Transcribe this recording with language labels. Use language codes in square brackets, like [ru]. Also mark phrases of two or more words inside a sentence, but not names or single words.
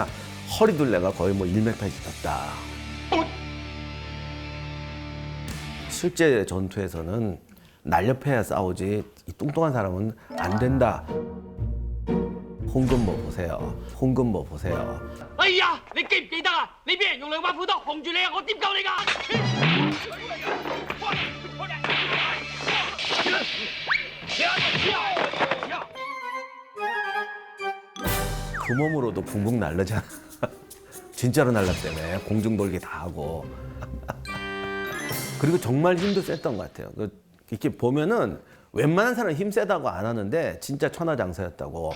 [ko] 허리둘레가 거의 뭐 1m씩 됐다. 실제 전투에서는 날렵해야 싸우지 이 뚱뚱한 사람은 안 된다. 홍금보 보세요. [yue] 哎呀，你記唔記得啊？你俾人用兩把斧頭控住你啊！我點救你㗎？ [ko] 그 몸으로도 붕붕 날르잖아. 진짜로 날랐다며. 공중돌기 다 하고. 그리고 정말 힘도 셌던 것 같아요. 이렇게 보면은 웬만한 사람은 힘 세다고 안 하는데 진짜 천하장사였다고.